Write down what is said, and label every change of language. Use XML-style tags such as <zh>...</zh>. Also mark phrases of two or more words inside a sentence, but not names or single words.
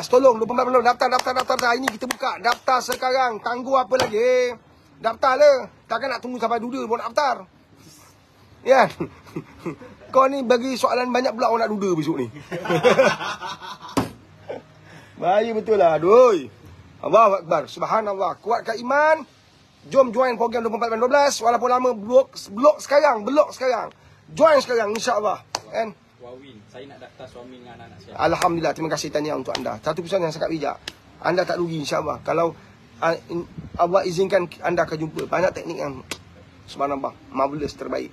<ms>Tolong 24 dan 12 daftar. Hari ni kita buka. Daftar sekarang. Tangguh apa lagi? Daftar lah. Takkan nak tunggu sampai duda baru nak daftar. Ya. Kau ni bagi soalan banyak pula orang nak duda besok ni. Bahaya betul lah. Aduh.</ms> <ar>Allahu Akbar. Subhanallah.</ar> <ms>Kuatkan iman. Jom join program 24 dan 12. Walaupun lama blok sekarang. Join sekarang</ms> <ar>insya-Allah.</ar> <ms>Kan? Wawin, saya nak daftar suami dengan anak-anak saya. Alhamdulillah, terima kasih tahniah untuk anda. Satu pesan yang sangat bijak. Anda tak rugi</ms> <ar>insya-Allah.</ar> <ms>Kalau Allah izinkan anda akan jumpa banyak teknik yang subhanallah, marvelous, terbaik.</ms>